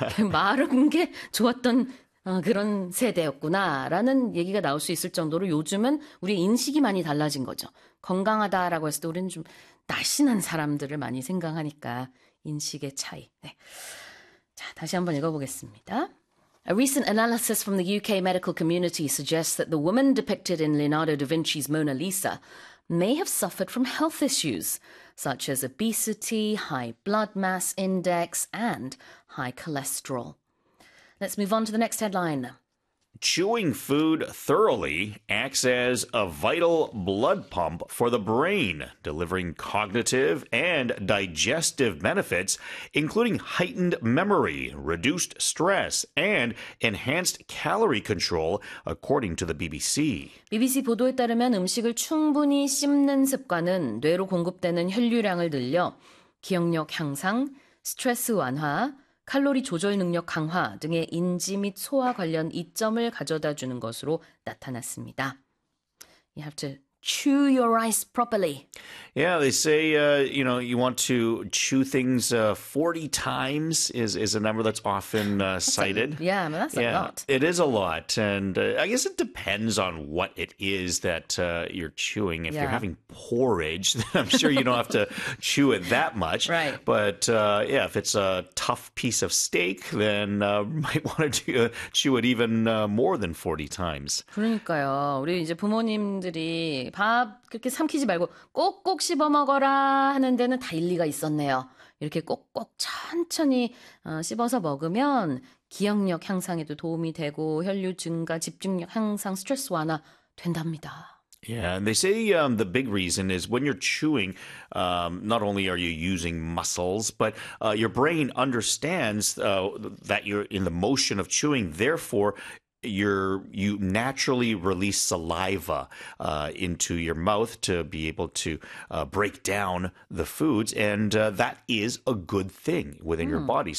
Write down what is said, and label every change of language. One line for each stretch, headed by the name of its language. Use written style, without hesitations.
Korean: 마른 게 좋았던 그런 세대였구나라는 얘기가 나올 수 있을 정도로 요즘은 우리의 인식이 많이 달라진 거죠. 건강하다라고 했을 때 우리는 좀 날씬한 사람들을 많이 생각하니까 인식의 차이. 네. 자, 다시 한번 읽어보겠습니다.
English: A recent analysis from the UK medical community suggests that the woman depicted in Leonardo da Vinci's Mona Lisa may have suffered from health issues such as obesity, high blood mass index, and high cholesterol. Let's move on to the next headline. Chewing food thoroughly acts as a vital blood pump for the brain, delivering cognitive and digestive benefits, including heightened memory, reduced stress, and enhanced calorie control, according to the BBC.
Korean: BBC 보도에 따르면 음식을 충분히 씹는 습관은 뇌로 공급되는 혈류량을 늘려 기억력 향상, 스트레스 완화, 칼로리 조절 능력 강화 등의 인지 및 소화 관련 이점을 가져다 주는 것으로 나타났습니다.
English: You have to chew your rice properly. Yeah, they say you know, you want to chew things 40 times is a number that's often cited. That's a lot. It is a lot, and I guess it depends on what it is that you're chewing. If you're having porridge, then I'm sure you don't have to chew it that much. Right. But yeah, if it's a tough piece of steak, then might want to chew it even more than 40 times.
Korean: 그러니까요, 우리 이제 부모님들이 밥 그렇게 삼키지 말고 꼭꼭 씹어 먹어라 하는 데는 다 일리가 있었네요. 이렇게 꼭꼭 천천히 씹어서 먹으면 기억력 향상에도 도움이 되고 혈류 증가, 집중력 향상, 스트레스 완화 된답니다.
English: Yeah, and they say the big reason is when you're chewing, not only are you using muscles, but your brain understands that you're in the motion of chewing, therefore you naturally release saliva into your mouth to be able to break down the foods, and that is a good thing within your body.